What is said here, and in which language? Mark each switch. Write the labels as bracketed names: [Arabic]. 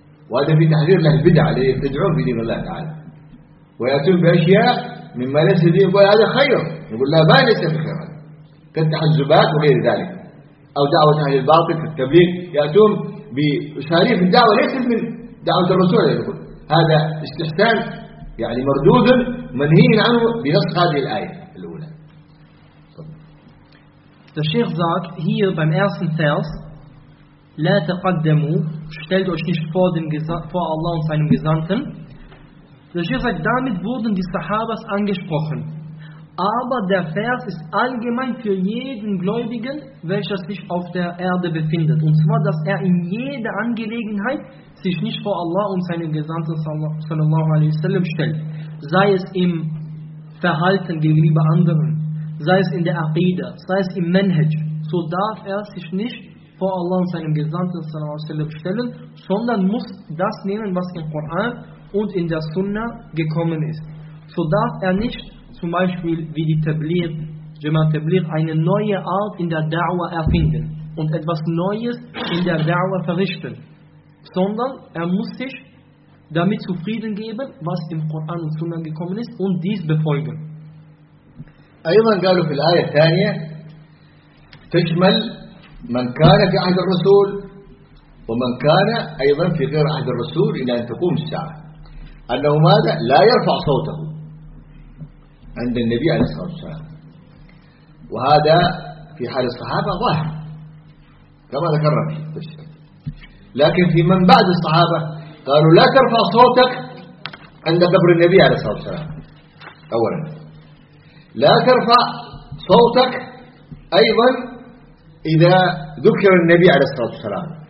[Arabic] وهذا في تحذير له البدع الذي يبتدعون في دين الله تعالى ويأتون بأشياء مما ليس في دين، يقول هذا خير، يقول لا ما ليس في خير، كالتحزبات وغير ذلك، أو دعوة أهل الباطل في التبليغ، يأتون بأساليب الدعوة ليست من دعوة الرسول، يقول هذا استحسان يعني مردود منهي عنه بنص هذه الآية الأولى. الشيخ زاك هي [German] beim ersten Vers [Arabic] لا تقدموا، [German] stellt euch nicht vor dem vor Allah und seinem Gesandten. Der Scheich sagt, damit wurden die Sahabas angesprochen. Aber der Vers ist allgemein für jeden Gläubigen, welcher sich auf der Erde befindet. Und zwar, dass er in jeder Angelegenheit sich nicht vor Allah und seinen Gesandten sallallahu alaihi wasallam stellt. Sei es im Verhalten gegenüber anderen, sei es in der Aqida, sei es im Manhaj, so darf er sich nicht vor Allah und seinem Gesandten sallallahu alaihi wasallam stellen, sondern muss das nehmen, was im Koran und in der Sunna gekommen ist. So darf er nicht zum Beispiel wie die Tabligh, Jamaat Tabligh, eine neue Art in der Da'wah erfinden und etwas Neues in der Da'wah verrichten, sondern er muss sich damit zufrieden geben, was im Koran und Sunna gekommen ist, und dies befolgen. [Arabic] Ayman قالوا في الآية الثانية تشمل من كان في عهد الرسول ومن كان أيضا في غير عهد الرسول إلى أن تقوم الساعة. أنه ماذا؟ لا يرفع صوته عند النبي عليه الصلاة والسلام، وهذا في حال الصحابة ظاهر كما ذكرنا في التفسير، لكن في من بعد الصحابة قالوا لا ترفع صوتك عند قبر النبي عليه الصلاة والسلام، أولا لا ترفع صوتك أيضا إذا ذكر النبي عليه الصلاة والسلام